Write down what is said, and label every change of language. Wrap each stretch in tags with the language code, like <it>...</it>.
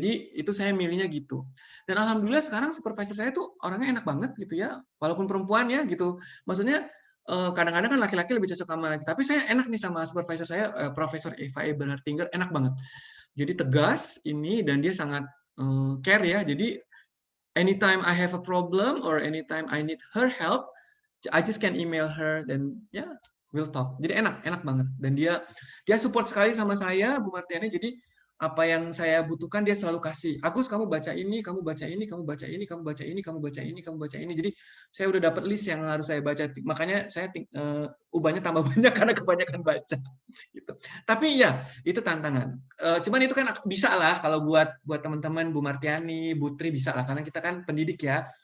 <id>Jadi itu saya milihnya gitu. Dan alhamdulillah sekarang supervisor saya tuh orangnya enak banget gitu ya, walaupun perempuan ya gitu. Maksudnya kadang-kadang kan laki-laki lebih cocok sama laki. Tapi saya enak nih sama supervisor saya, Profesor Eva Eberhardinger, enak banget. Jadi tegas ini dan dia sangat care ya. Jadi</id> <en>anytime I have a problem or anytime I need her help, I just can email her</en> <id>dan ya</id> <en>we'll talk.</en> <id>Jadi enak banget. Dan dia support sekali sama saya, Bu Martiani. Jadi apa yang saya butuhkan dia selalu kasih. Agus, kamu baca ini, kamu baca ini, kamu baca ini, kamu baca ini, kamu baca ini, kamu baca ini. Jadi saya udah dapat list yang harus saya baca. Makanya saya ubahnya tambah banyak karena kebanyakan baca. Gitu. Tapi ya itu tantangan. Cuman itu kan bisa lah kalau buat teman-teman Bu Martiani, Bu Tri bisa lah karena kita kan pendidik ya.</id>